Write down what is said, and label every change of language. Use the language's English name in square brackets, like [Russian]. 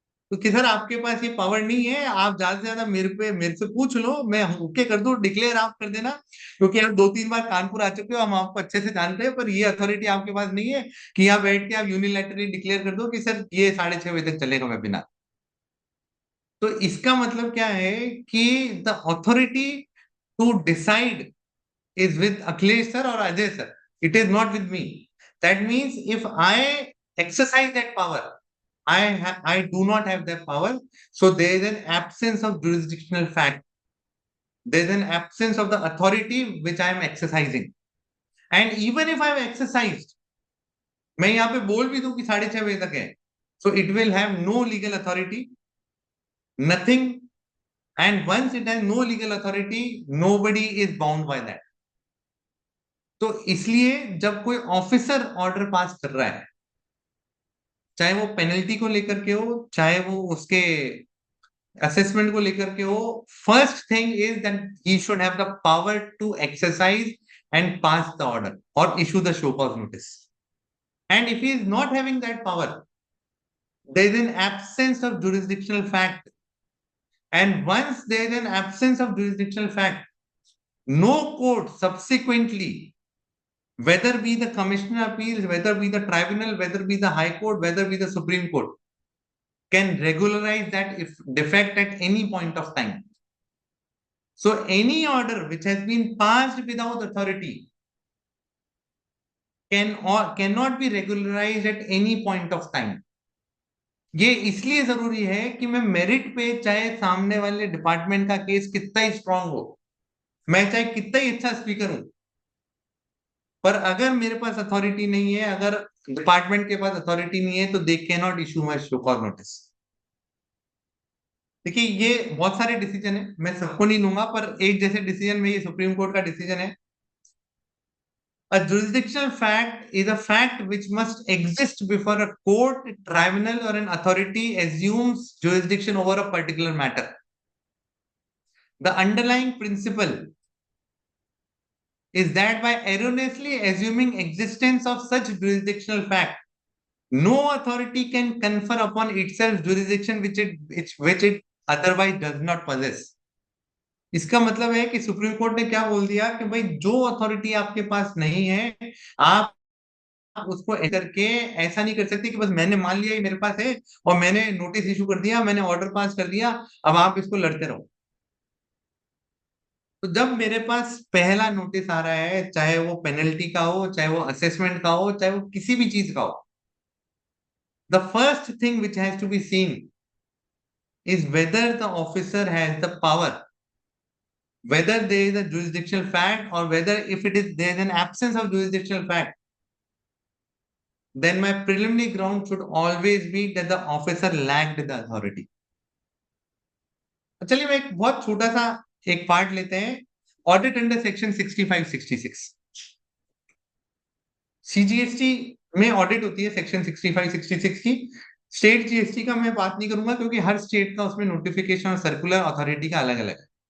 [Hindi] तो कि सर आपके पास ये पावर नहीं है, आप ज्यादा से ज्यादा मेरे से पूछ लो, मैं ओके कर दूं, डिक्लेयर आप कर देना, क्योंकि आप 2-3 बार कानपुर आ चुके हो, हम आपको अच्छे से जानते हैं, पर ये अथॉरिटी आपके पास नहीं है कि यहाँ बैठ के आप यूनिलैटरली डिक्लेयर कर दो कि सर ये 6:30 बजे तक चलेगा वेबिनार। तो इसका मतलब क्या है कि the authority [English] to decide is with Akhilesh sir or Ajay sir. It is not with me. That means if I exercise that power, I do not have that power. So there is an absence of jurisdictional fact. There is an absence of the authority which I am exercising. And even if I have exercised, [Hindi] मैं यहाँ पे बोल भी दूं कि 6:30 बजे तक है, [English] so it will have no legal authority, nothing. And once it has no legal authority, nobody is bound by that. [Hindi] तो इसलिए जब कोई ऑफिसर ऑर्डर पास कर रहा है, चाहे वो पेनल्टी को लेकर के हो, चाहे वो उसके असेसमेंट को लेकर के हो, [English] First thing is that he should have the power to exercise and pass the order और issue the show cause notice. And if he is not having that power, there is an absence of jurisdictional fact. And once there is an absence of jurisdictional fact, no court subsequently, whether be the commissioner appeals, whether be the tribunal, whether be the high court, whether be the Supreme Court, can regularize that if defect at any point of time. So any order which has been passed without authority can or cannot be regularized at any point of time. [Hindi] ये इसलिए जरूरी है कि मैं merit पे, चाहे सामने वाले डिपार्टमेंट का केस कितना ही स्ट्रांग हो, मैं चाहे कितना ही अच्छा स्पीकर हूं, पर अगर मेरे पास अथॉरिटी नहीं है, अगर डिपार्टमेंट के पास अथॉरिटी नहीं है, तो [English] They can not issue my show cause notice. [Hindi] देखिए ये बहुत सारे डिसीजन है, मैं सबको नहीं लूंगा, पर एक जैसे डिसीजन में ये सुप्रीम कोर्ट का डिसीजन है. [English] A jurisdictional fact is a fact which must exist before a court, tribunal, or an authority assumes jurisdiction over a particular matter. The underlying principle is that by erroneously assuming existence of such jurisdictional fact, no authority can confer upon itself jurisdiction which it otherwise does not possess. [Hindi] इसका मतलब है कि supreme court ने क्या बोल दिया कि भाई जो अथॉरिटी आपके पास नहीं है, आप उसको करके ऐसा नहीं कर सकते कि बस मैंने मान लिया ये मेरे पास है और मैंने नोटिस इशू कर दिया, मैंने ऑर्डर पास कर दिया, अब आप इसको लड़ते रहो. तो जब मेरे पास पहला नोटिस आ रहा है, चाहे वो पेनल्टी का हो, [English] चाहे वो असेसमेंट का हो, चाहे वो किसी भी चीज का हो, the first thing which has to be seen is whether the officer has the power, whether there is a jurisdictional fact, or whether if there is an absence of jurisdictional fact, then my preliminary ground should always be that the officer lacked the authority. [Hindi] चलिए मैं एक बहुत छोटा सा एक part लेते हैं, audit under section 65-66. CGST में ऑडिट होती है सेक्शन 65-66 की. स्टेट जीएसटी का मैं बात नहीं करूंगा क्योंकि हर स्टेट का उसमें नोटिफिकेशन और सर्कुलर अथॉरिटी का अलग अलग है.